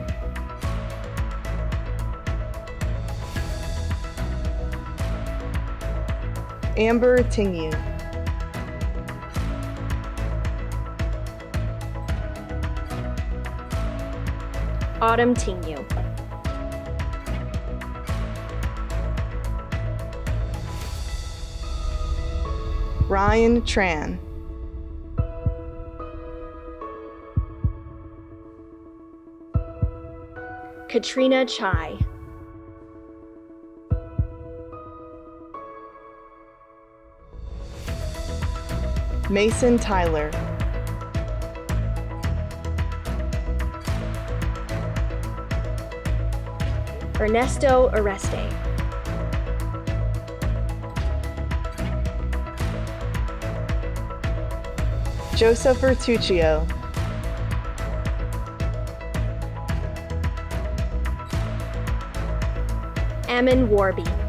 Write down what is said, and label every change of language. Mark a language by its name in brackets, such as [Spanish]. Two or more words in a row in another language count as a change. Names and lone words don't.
[English] Amber Tingu. Autumn Tingu. Ryan Tran. Katrina Chai. Mason Tyler. Ernesto Areste. Joseph Bertuccio. Ammon Warby.